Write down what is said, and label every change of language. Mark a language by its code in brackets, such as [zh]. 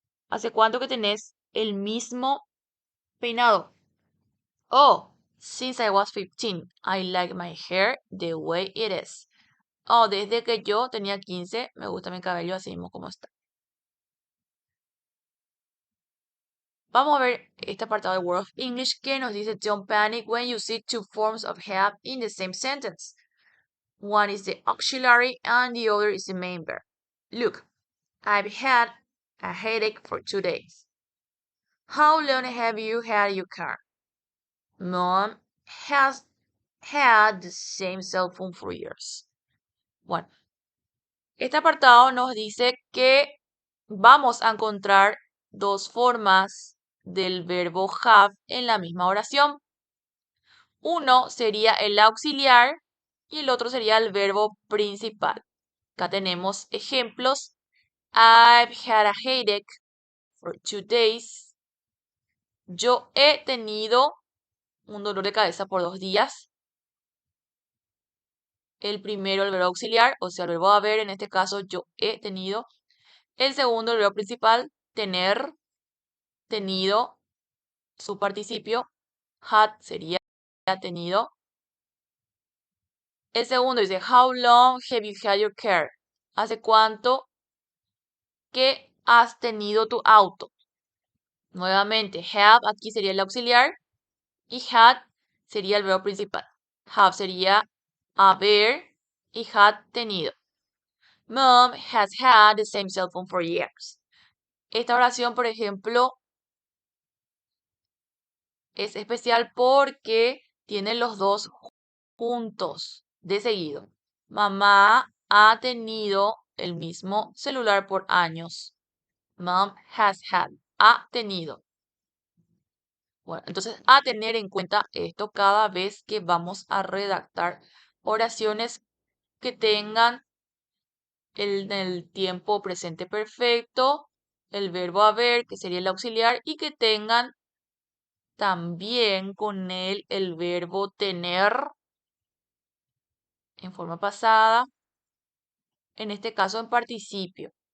[es] ¿Hace cuánto que tenés el mismo peinado? [en] Oh, since I was 15, I like my hair the way it is. [es] Oh, desde que yo tenía 15, me gusta mi cabello así mismo como está. Vamos a ver este apartado de Word of English que nos dice [en] Don't panic when you see two forms of have in the same sentence. One is the auxiliary and the other is the main verb. Look, I've had a headache for 2 days. How long have you had your car? Mom has had the same cell phone for years. [es] Bueno, este apartado nos dice que vamos a encontrar dos formas del verbo have en la misma oración. Uno sería el auxiliar y el otro sería el verbo principal. Acá tenemos ejemplos. [en] I've had a headache for 2 days. [es] Yo he tenido un dolor de cabeza por 2 días. El primero, el verbo auxiliar, o sea, el verbo haber, en este caso yo he tenido. El segundo, el verbo principal, tener, tenido, su participio. Had sería tenido. El segundo dice, [en] How long have you had your car? [es] ¿Hace cuánto que has tenido tu auto? Nuevamente, have aquí sería el auxiliar y had sería el verbo principal. Have sería haber y had tenido. [en] Mom has had the same cell phone for years. [es] Esta oración, por ejemplo, es especial porque tiene los dos juntos de seguido. Mamá ha tenido el mismo celular por años. [en] Mom has had. [es] Ha tenido. Bueno, entonces a tener en cuenta esto cada vez que vamos a redactar oraciones que tengan el tiempo presente perfecto, el verbo haber, que sería el auxiliar, y que tengan también con él el verbo tener en forma pasada, en este caso en participio.